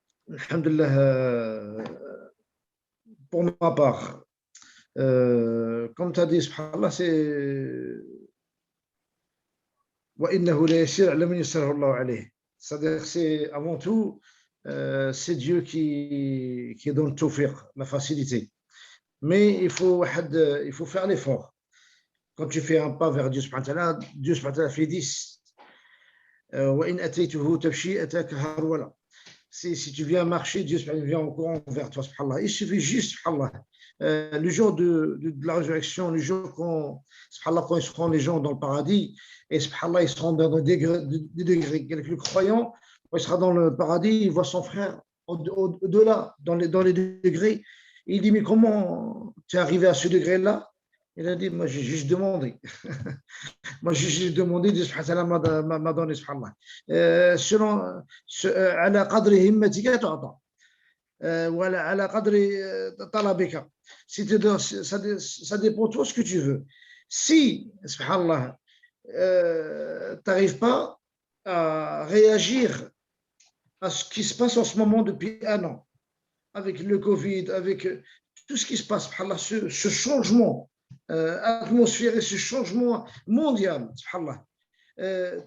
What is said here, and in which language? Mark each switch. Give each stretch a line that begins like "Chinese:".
French: Alhamdulillah, pour ma part, comme tu as dit, subhanallah, c'est
Arabic: وَإِنَّهُ لَيَسِيرٌ عَلَى مَنْ يَسَّرَهُ اللَّهُ عَلَيْهِ.
French: C'est-à-dire que c'est avant tout, c'est Dieu qui donne le tawfiq, la facilité. Mais il faut faire l'effort. Quand tu fais un pas vers Dieu subhanahu wa ta'ala, Dieu subhanahu wa ta'ala fait 10.
Arabic: وَإِنْ أَتَيْتُهُ تَمْشِي أَتَاكَ هَرْوَلًا.
French: Si tu viens marcher, Dieu vient en courant vers toi, subhanallah. Il suffit juste, subhanallah, le jour de la résurrection, le jour quand ils seront les gens dans le paradis, et subhanallah, ils seront dans des degrés. Le croyant, quand il sera dans le paradis, il voit son frère au-delà, dans les degrés. Il dit, mais comment tu es arrivé à ce degré-là? Il a dit, moi j'ai juste demandé. Moi j'ai juste demandé, Dieu m'a donné, subhanallah.
Arabic: Selon, على قدر همتك تعطى ولا على قدر طلبك.
French: Ça dépend de toi ce que tu veux. Si, subhanallah, tu n'arrives pas à réagir à ce qui se passe en ce moment depuis 1 an, avec le Covid, avec tout ce qui se passe, subhanallah, ce changement atmosphère et ce changement mondial, subhanallah.